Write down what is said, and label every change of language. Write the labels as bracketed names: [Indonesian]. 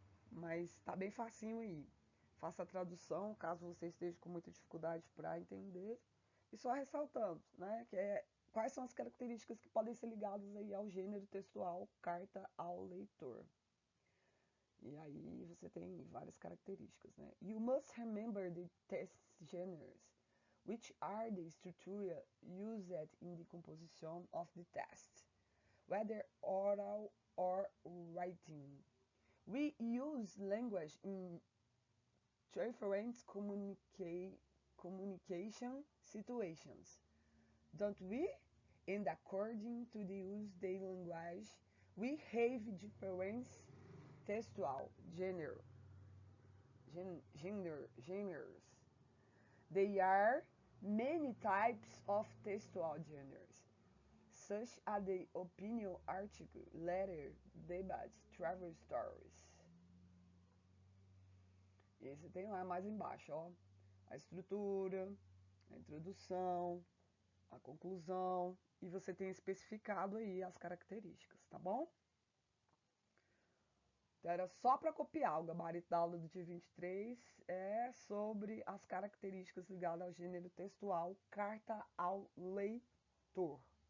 [Portuguese] Mas tá bem facinho aí. Faça a tradução, caso você esteja com muita dificuldade para entender. E só ressaltando, né, quais são as características que podem ser ligadas aí ao gênero textual carta ao leitor. E aí você tem várias características, né? [English] You must remember the test genres, which are the structure used in the composition of the test, whether oral or writing. We use language in different communication situations, don't we? And according to the use of the language, we have different textual genres. There are many types of textual genres, such as the opinion article, letter, debate, travel stories. [Portuguese] E aí você tem lá mais embaixo, ó, a estrutura, a introdução, a conclusão, e você tem especificado aí as características, tá bom? Então era só para copiar. O gabarito da aula do dia 23 é sobre as características ligadas ao gênero textual carta ao leitor.